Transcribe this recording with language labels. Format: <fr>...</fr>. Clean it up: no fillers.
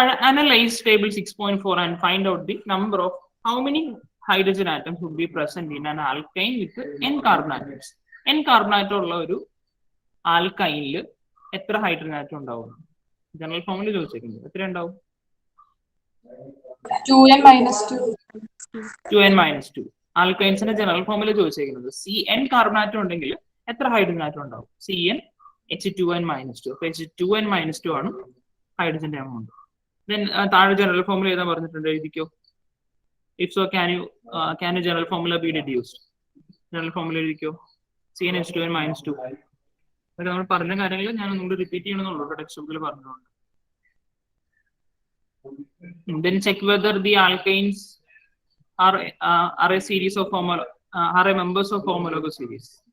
<en>Analyze table 6.4 and find out the number of how many hydrogen atoms would be present in an alkyne with n carbon atoms.</en> <ml>n carbon atom ഉള്ള ഒരു ആൽക്കൈനിൽ എത്ര hydrogen atom ഉണ്ടാവും? General ഫോമിൽ ചോദിച്ചേക്കുന്നത് എത്ര ഉണ്ടാവും? 2n-2. ആൽക്കൈൻസിന്റെ general ഫോമിൽ ചോദിച്ചേക്കുന്നത് Cn carbon atom ഉണ്ടെങ്കിൽ എത്ര ഹൈഡ്രജൻ ആറ്റം ഉണ്ടാവും? CnH2n-2. അപ്പൊ H2n-2 ആണ് ഹൈഡ്രജന്റെ എമൗണ്ട്. Then താഴെ ജനറൽ ഫോമുല ഏതാ പറഞ്ഞിട്ടുണ്ട്, എഴുതിക്കോ.</ml> <en>If so can you general formula be deduced?</en> <ml>General formula എഴുതിക്കോ. CnH2n-2. അതൊക്കെ നമ്മൾ പറഞ്ഞ കാര്യങ്ങൾ ഞാൻ ഒന്നുകൂടി റിപ്പീറ്റ് ചെയ്യണമെന്നുള്ളൂ, ടെക്സ്റ്റ് ബുക്കിൽ പറഞ്ഞതുകൊണ്ട്.</ml> <en>Then check whether the alkanes are a series of are a members of homologous series.</en>